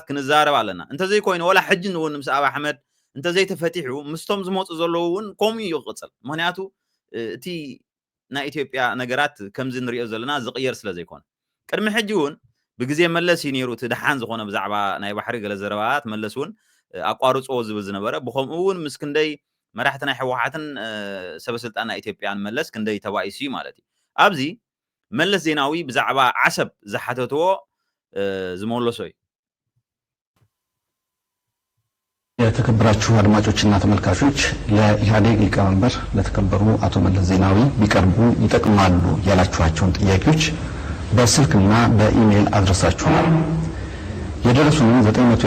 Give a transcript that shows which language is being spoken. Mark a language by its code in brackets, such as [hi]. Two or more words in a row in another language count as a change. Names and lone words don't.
[ti] ክንዛረብ ኣለና እንተዘይ ኮይኑ ወላ ሕጂ ንውን ምስ ኣብ ኣሕመድ እንተዘይ ተፈቲሑ ምስቶም ዝመፁ ዘለዉ እውን ከምኡ እዩ ክቕፅል ምክንያቱ እቲ ናይ ኢትዮጵያ ነገራት ከምዚ ንሪኦ ዘለና ዝቕየር ስለ ዘይኮነ ቅድሚ ሕጂ እውን ብግዜ መለስ እዩ ነይሩ እቲ ድሓን ዝኾነ ብዛዕባ ናይ ባሕሪ ገለ ዘረባታት መለስ እውን ኣቋርፅዎ ዝብል ዝነበረ ብከምኡ እውን ምስ ክንደይ መራሕቲ ናይ ሕወሓትን ሰበስልጣን ናይ ኢትዮጵያን መለስ ክንደይ ተባኢሱ እዩ ማለት እዩ ኣብዚ መለስ ዜናዊ ብዛዕባ ዓሰብ ዝሓተትዎ ዝመለሶ እዩ [am] የተከበራችሁ አድማጮችና ተመልካቾች ለኢህአዴግ ሊቀመንበር ለተከበሩ አቶ መለስ ዜናዊ ቢቀርቡ ይጠቅማሉ ያላችኋቸውን ጥያቄዎች በስልክና በኢሜል አድረሳችኋል። የደረሱንን 900